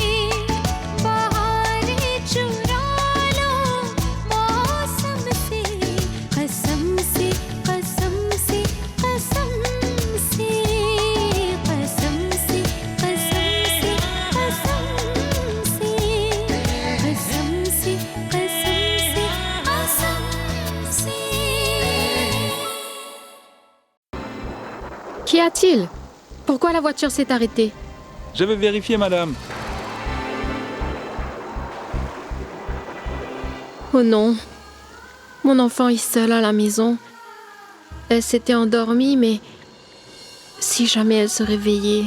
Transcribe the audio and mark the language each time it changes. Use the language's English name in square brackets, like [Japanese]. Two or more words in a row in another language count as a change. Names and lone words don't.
[Hindi] बहारें चुरा लो मौसम से कसम से कसम से कसम से कसम से कसम से कसम से कसम से कसम से [French] Qu'y a-t-il? Pourquoi la voiture s'est arrêtée? Je vais vérifier, madame. Oh non. Mon enfant est seule à la maison. Elle s'était endormie, mais si jamais elle se réveillait...